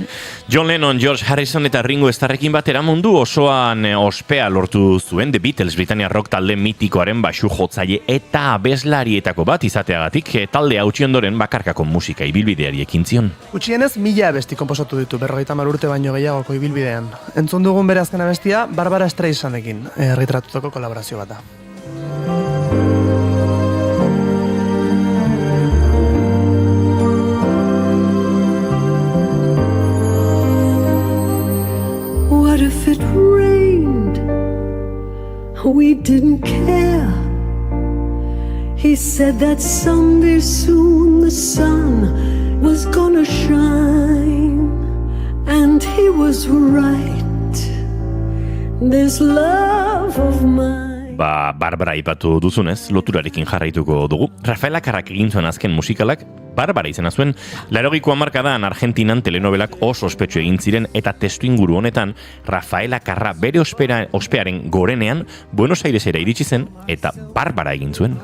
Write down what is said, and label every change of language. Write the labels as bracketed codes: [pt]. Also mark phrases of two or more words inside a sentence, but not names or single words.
[eu] John Lennon, George Harrison eta Ringo Starrekin batera mundu osoan ospea lortu zuen The Beatles, Britania rock talde mitikoaren baxu jotzaile eta abeslarietako bat izateagatik talde hautsi ondoren bakarkako musika ibilbideari ekin zion. Gutxienez 1000 abesti konposatu ditu 50 urte baino gehiagoko ibilbidean. Entzun dugun bere azken abestia Barbara Streisandekin erretratutako kolaborazio bat da. [en] What if it rained? We didn't care. He said that someday soon the sun was gonna shine. And he was right. This love of mine [eu] Barbara ipatu duzunez, loturarekin jarraituko dugu. Rafael Akarrak egin zuen azken musikalak, Barbara izena zuen, 80ko hamarkadan Argentinan telenovelak oso ospetsu egin ziren eta testu inguru honetan Rafael Akarra bere ospearen gorenean Buenos Airesera iritsi zen eta Barbara egin zuen.